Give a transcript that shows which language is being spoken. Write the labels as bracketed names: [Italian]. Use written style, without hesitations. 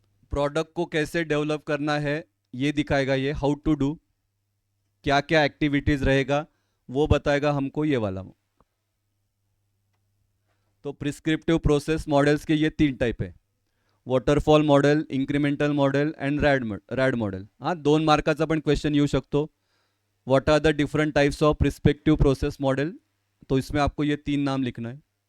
[Hindi] Product को कैसे develop करना है ये दिखाएगा। ये [English] how to do, [Hindi] क्या क्या एक्टिविटीज रहेगा वो बताएगा हमको ये वाला। तो प्रिस्क्रिप्टिव प्रोसेस मॉडल्स के ये तीन टाइप है, waterfall model, incremental model and red model. [Marathi] हाँ, 2 मार्काचा पण क्वेश्चन येऊ शकतो। [English] what are the different types of prescriptive process model, [Hindi] तो इसमें आपको ये 3 नाम लिखना है।